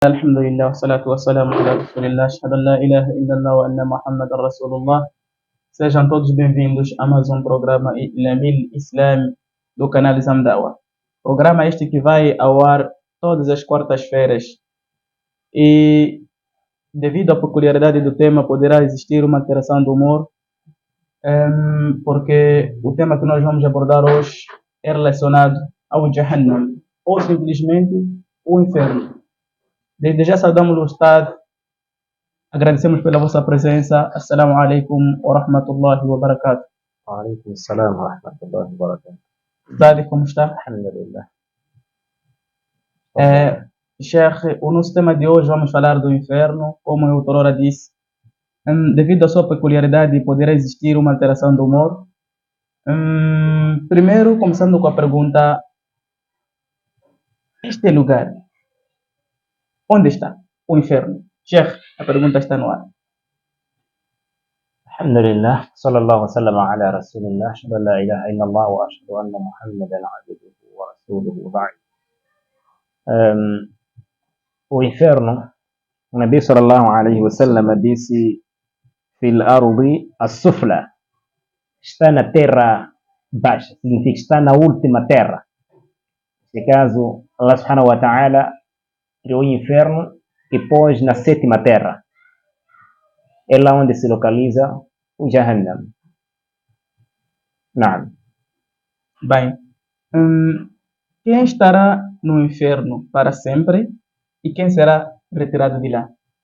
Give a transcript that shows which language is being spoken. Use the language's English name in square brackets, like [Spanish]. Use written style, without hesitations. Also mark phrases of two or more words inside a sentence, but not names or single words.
[Arabic] الحمد لله والصلاة والسلام على رسول الله أشهد أن لا إله إلا الله وأن محمدا رسول الله. [Portuguese] Sejam todos bem-vindos a mais um programa Ilamil Islam do canal Zamdawa. Programa este que vai ao ar todas as quartas-feiras e, devido à peculiaridade do tema, poderá existir uma alteração do humor, porque o tema que nós vamos abordar hoje é relacionado ao Jahannam, ou simplesmente o inferno. Desde já saudamos o Ustad, agradecemos pela vossa presença. [Arabic] السلام عليكم ورحمة الله وبركاته. وعليكم السلام ورحمة الله وبركاته. [Portuguese] Ustad, como está? [Arabic] الحمد لله. [Portuguese] Sheikh, o nosso tema de hoje vamos falar do inferno, como eu outrora disse. Devido à sua peculiaridade, poderá existir uma alteração do humor. Primeiro, começando com a pergunta: este lugar, onde está o inferno? Sheikh, a pergunta está no ar. [Arabic] الحمد لله صلى الله وسلم على رسول الله أشهد أن لا إله إلا الله وأشهد أن محمدا عبده ورسوله وبعد. [Portuguese] O inferno, o Nabi [Arabic] صلى الله عليه وسلم [Portuguese] disse: [Arabic] في الأرض السفلى, [Portuguese] está na terra baixa, significa está na última terra. Neste caso, Allah [Arabic] سبحانه وتعالى [Portuguese] criou o inferno e pôs na sétima terra. É lá onde se localiza o Jahannam. Naam. Bem, quem estará no inferno para sempre e quem será retirado de lá?